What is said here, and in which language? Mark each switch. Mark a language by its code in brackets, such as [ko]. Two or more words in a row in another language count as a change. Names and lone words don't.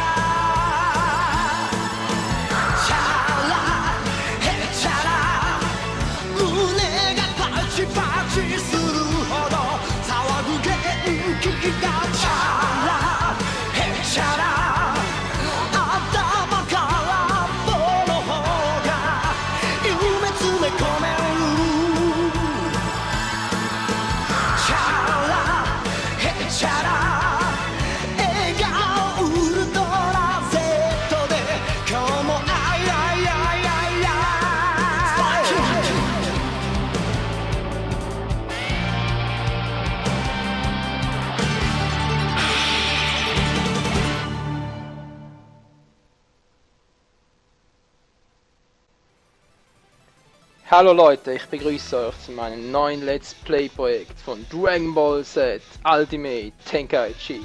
[ja] チャラヘチャラ胸がパチパチするほど騒ぐ元気がチャラヘチャラ頭から棒の方が夢詰め込めるチャラヘチャラ笑顔ウルトラ Z で今日もアイアイアイアイアイ [de] Hallo Leute, ich begrüße euch zu meinem neuen [en] Let's Play [de] Projekt von Dragon Ball Z Ultimate Tenkaichi.